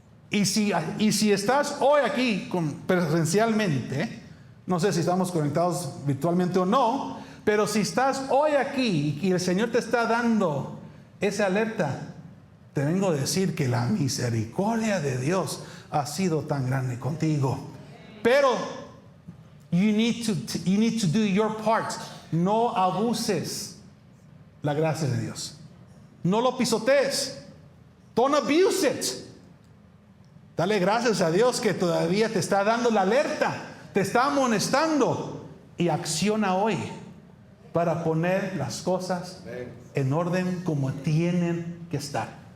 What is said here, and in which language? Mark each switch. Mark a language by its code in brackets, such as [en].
[es] Y si estás hoy aquí presencialmente, no sé si estamos conectados virtualmente o no, pero si estás hoy aquí y el Señor te está dando esa alerta, te vengo a decir que la misericordia de Dios ha sido tan grande contigo. Pero [en] you need to do your part. [es] No abuses la gracia de Dios. No lo pisotees. [en] Don't abuse it. [es] Dale gracias a Dios que todavía te está dando la alerta, te está amonestando, y acciona hoy para poner las cosas en orden como tienen que estar.